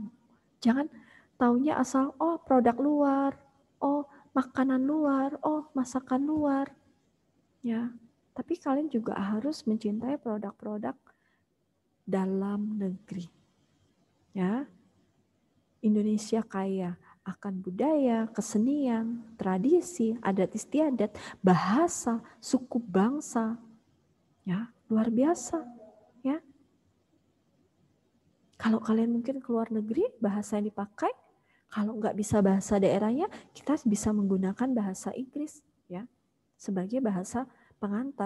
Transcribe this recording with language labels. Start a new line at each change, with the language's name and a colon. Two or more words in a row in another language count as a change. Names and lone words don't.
Indonesian: Jangan taunya asal produk luar. Makanan luar, masakan luar. Ya, tapi kalian juga harus mencintai produk-produk dalam negeri. Ya. Indonesia kaya akan budaya, kesenian, tradisi, adat istiadat, bahasa, suku bangsa. Ya, luar biasa, ya. Kalau kalian mungkin ke luar negeri, bahasa yang dipakai, kalau nggak bisa bahasa daerahnya, kita bisa menggunakan bahasa Inggris ya sebagai bahasa pengantar.